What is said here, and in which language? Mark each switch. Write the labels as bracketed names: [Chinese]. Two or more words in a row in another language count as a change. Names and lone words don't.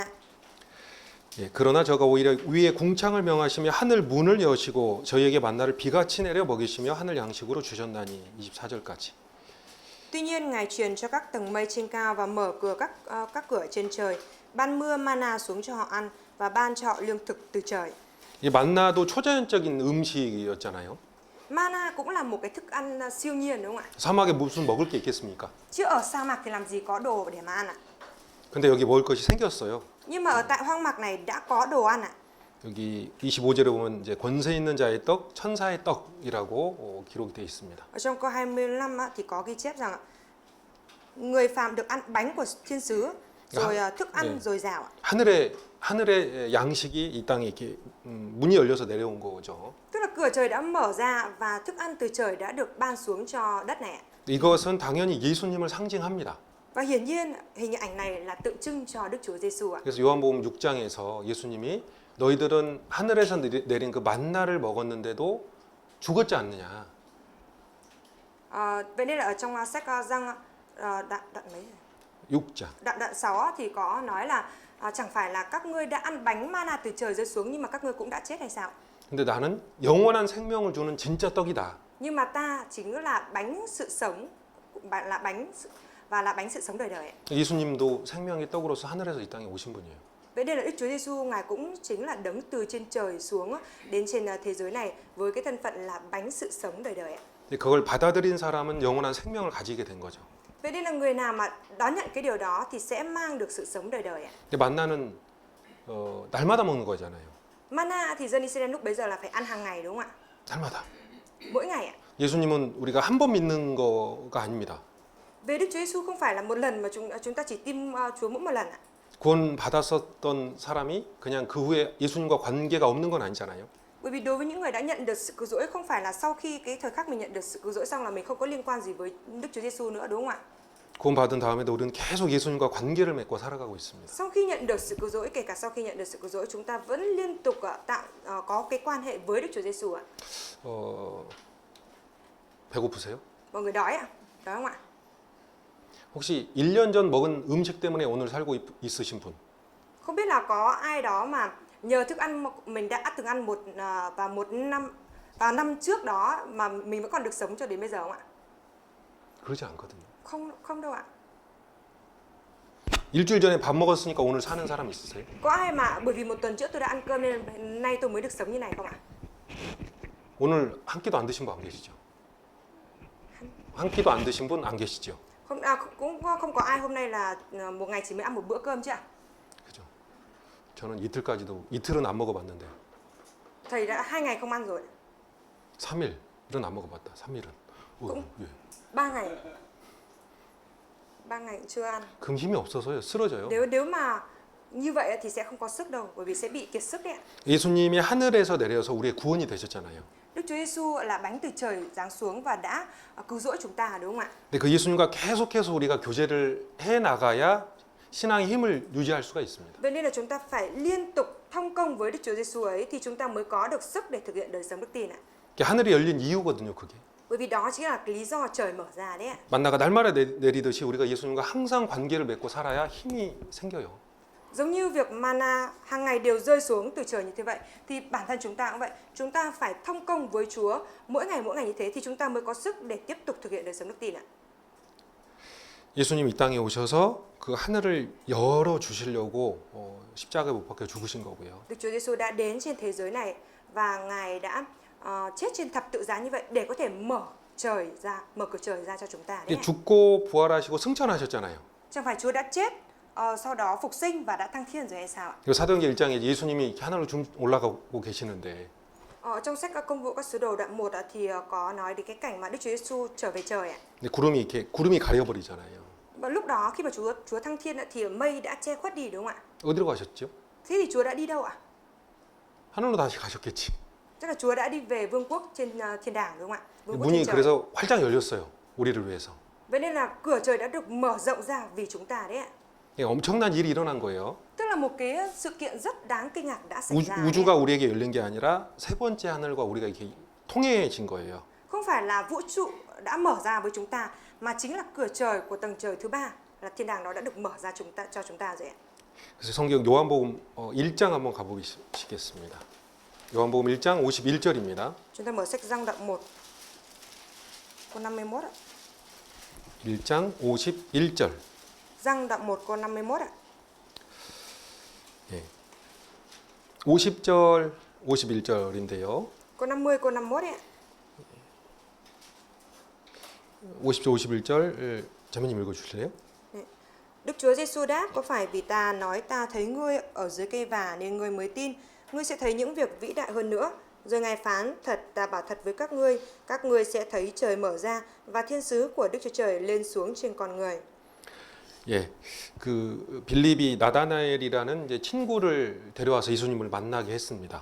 [Korean] 예, 그러나 저가 오히려 위에 궁창을 명하시며 하늘 문을 여시고 저희에게 만나를 비같이 내려 먹이시며 하늘 양식으로 주셨나니 24절까지. [Vietnamese] Tuy nhiên Ngài truyền cho các tầng mây trên cao và mở cửa các cửa trên trời, ban mưa mana xuống cho họ ăn và ban cho họ lương thực từ trời. [Korean] 이 만나도 초자연적인 음식이었잖아요. [Vietnamese] Mana cũng là một cái thức ăn siêu nhiên đúng không ạ? [Korean] 사막에 무슨 먹을 게 있겠습니까? [Vietnamese] Chứ ở sa mạc thì làm gì có đồ để mà ăn ạ? [Korean] 근데 여기 먹을 것이 생겼어요. [Vietnamese] Nhưng mà ở tại hoang mạc này đã có đồ ăn ạ. [Korean] 여기 25절에 보면 이제 권세 있는 자의 떡, 천사의 떡이라고 기록이 되어 있습니다. [Vietnamese] Ở trong câu 25 thì có ghi chép rằng người phàm được ăn bánh của thiên sứ, rồi thức ăn dồi dào ạ. [Korean] 하늘의 양식이 이 땅에 이렇게 문이 열려서 내려온 거죠. [Vietnamese] Tức là cửa trời đã mở ra và thức ăn từ trời đã được ban xuống cho đất này ạ. [Korean] 이것은 당연히 예수님을 상징합니다. [Vietnamese] Và hiển nhiên hình ảnh này là tượng trưng cho Đức Chúa Giêsu ạ. [Korean] 그래서 요한복음 6장에서 예수님이 너희들은 하늘에서 내린 그 만나를 먹었는데도 죽었지 않느냐. [Vietnamese] Vậy nên là ở trong sách Giăng đoạn mấy? [Korean] 6장. [Vietnamese] Đoạn 6 thì có nói là chẳng phải là các ngươi đã ăn bánh mana từ trời rơi xuống nhưng mà các ngươi cũng đã chết hay sao? [Korean] 근데 나는 영원한 생명을 주는 진짜 떡이다. [Vietnamese] Nhưng mà ta chính là bánh sự sống, là bánh sự sống đời đời. [Korean] 예수님도 생명의 떡으로서 하늘에서 이 땅에 오신 분이에요. [Vietnamese] Vậy nên là Đức Chúa Giêsu Ngài cũng chính là đấng từ trên trời xuống đến trên thế giới này với cái thân phận là bánh sự sống đời đời. [Korean] 그걸 받아들인 사람은 영원한 생명을 가지게 된 거죠. [Vietnamese] Vậy nên là người nào mà đón nhận cái điều đó thì sẽ mang được sự sống đời đời. [Korean] 근데 만나는 날마다 먹는 거잖아요. [Vietnamese] Mana thì dân Israel lúc bấy giờ là phải ăn hàng ngày đúng không ạ? [Korean] 날마다. [Vietnamese] Mỗi ngày ạ. [Korean] 예수님은 우리가 한 번 믿는 거가 아닙니다. [Vietnamese] Về Đức Chúa Giêsu không phải là một lần mà chúng ta chỉ tin Chúa mỗi một lần ạ. [Korean] 구원 받았었던 사람이 그냥 그 후에 예수님과 관계가 없는 건 아니잖아요. [Vietnamese] Bởi vì đối với những người đã nhận được sự cứu rỗi không phải là sau khi cái thời khắc mình nhận được sự cứu rỗi xong là mình không có liên quan gì với Đức Chúa Giêsu nữa đúng không ạ? [Korean] 구원받은 다음에도 우리는 계속 예수님과 관계를 맺고 살아가고 있습니다. [Vietnamese] Sau khi nhận được sự cứu rỗi, kể cả sau khi nhận được sự cứu rỗi, chúng ta vẫn liên tục có cái quan hệ với Đức Chúa Giêsu ạ. [Korean] 배고프세요? [Vietnamese] Mọi người đói ạ? Đói không ạ? [Korean] 혹시 1년 전 먹은 음식 때문에 오늘 살고 있으신 분? [Vietnamese] Không biết là có ai đó mà nhờ thức ăn mà mình đã từng ăn vào năm trước đó mà mình vẫn còn được sống cho đến bây giờ không ạ? [Korean] 그러지 않거든요. [Vietnamese] Không đâu ạ. [Korean] 일주일 전에 밥 먹었으니까 오늘 사는 사람 있으세요? [Vietnamese] Có ai mà bởi vì một tuần trước tôi đã ăn cơm nên nay tôi mới được sống như này không ạ? [Korean] 오늘 한 끼도 안 드신 분 안 계시죠? 한 끼도 안 드신 분 안 계시죠? [Vietnamese] Cũng không có ai hôm nay là một ngày chỉ mới ăn một bữa cơm chứ ạ? [Korean] 그죠? 저는 이틀은 안 먹어봤는데 [Vietnamese] Thầy đã 2 ngày không ăn rồi. [Korean] 3일은 안 먹어봤다. 3일은. [Vietnamese] cũng [Korean] 예. [Vietnamese] 3 ngày. 3 ngày chưa ăn. [Korean] 그럼 힘이 없어서요. 쓰러져요. [Vietnamese] Nếu mà như vậy thì sẽ không có sức đâu, bởi vì sẽ bị kiệt sức đấy ạ. [Korean] 예수님이 하늘에서 내려서 우리의 구원이 되셨잖아요. [Vietnamese] Đức Chúa Giêsu là bánh từ trời giáng xuống và đã cứu rỗi chúng ta, đúng không ạ? [Korean] 근데 그 예수님과 계속해서 우리가 교제를 해 나가야 신앙의 힘을 유지할 수가 있습니다. [Vietnamese] Vậy nên là chúng ta phải liên tục thông công với Đức Chúa Giêsu ấy thì chúng ta mới có được sức để thực hiện đời sống đức tin ạ. [Korean] 하늘이 열린 이유거든요, 그게. [Vietnamese] Bởi vì đó chính là cái lý do trời mở ra đấy ạ. [Korean] 만나가 날마다 내리듯이 우리가 예수님과 항상 관계를 맺고 살아야 힘이 생겨요. [Vietnamese] Giống như việc mana hàng ngày đều rơi xuống từ trời như thế vậy thì bản thân chúng ta cũng vậy, chúng ta phải thông công với Chúa mỗi ngày như thế thì chúng ta mới có sức để tiếp tục thực hiện đời sống đức tin ạ. [Korean] 예수님 이 땅에 오셔서 그 하늘을 열어 주시려고 십자가에 못 박혀 죽으신 거고요. [Vietnamese] Đức Chúa Giêsu đã đến trên thế giới này và Ngài đã chết trên thập tự giá như vậy để có thể mở cửa trời ra cho chúng ta đấy ạ. [Korean] 죽고 부활하시고 승천하셨잖아요. [Vietnamese] Chẳng phải Chúa đã chết sau đó phục sinh và đã thăng thiên rồi hay sao ạ? [Korean] 사도행전 1장에 예수님이 하늘로 올라가고 계시는데 [Vietnamese] Trong sách các công vụ các sứ đồ đoạn 1 thì có nói đến cái cảnh mà Đức Chúa Giêsu trở về trời ạ. [Korean] 근데 구름이 가려버리잖아요. [Vietnamese] Và lúc đó khi mà Chúa thăng thiên thì mây đã che khuất đi, đúng không ạ? [Korean] 어디로 가셨죠? [Vietnamese] Thế thì Chúa đã đi đâu ạ? [Korean] 하늘로 다시 가셨겠지. [Vietnamese] Chắc là Chúa đã đi về vương quốc trên thiên đàng, đúng không ạ? Vương quốc [Korean] 문이 [Vietnamese] trên trời. [Korean] 그래서 활짝 열렸어요. 우리를 위해서. [Vietnamese] Vậy nên là cửa trời đã được mở rộng ra vì chúng ta đấy ạ. [Korean] 엄청난 일이 일어난 거예요. [Vietnamese] Tức là một cái sự kiện rất đáng kinh ngạc đã xảy ra. [Korean] 우주가 우리에게 열린 게 아니라 세 번째 하늘과 우리가 이렇게 통해진 거예요. [Vietnamese] Không phải là vũ trụ đã mở ra với chúng ta mà chính là cửa trời của tầng trời thứ ba là thiên đàng đó đã được mở ra cho chúng ta rồi ạ. [Korean] 그래서 성경 요한복음 1장 한번 가보시겠습니다. 요한복음 1장 51절입니다. [Vietnamese] Chúng ta mở sách Giăng đoạn 1 câu 51 ạ. [Korean] 1장 51절. [Vietnamese] Giăng đoạn 1 câu 51 ạ. [Korean] 예. 50절, 51절인데요. [Vietnamese] Câu 50 câu 51 ạ. [Korean] 50절, 51절 자매님 읽어 주실래요? [Vietnamese] Đức Chúa Giêsu đáp: có phải vì ta nói ta thấy ngươi ở dưới cây vả nên ngươi mới tin? Ngươi sẽ thấy những việc vĩ đại hơn nữa. Rồi Ngài phán: thật ta bảo thật với các ngươi sẽ thấy trời mở ra và thiên sứ của Đức Chúa Trời lên xuống trên con người. [Korean] 예, 그 빌립이 나다나엘이라는 이제 친구를 데려와서 예수님을 만나게 했습니다.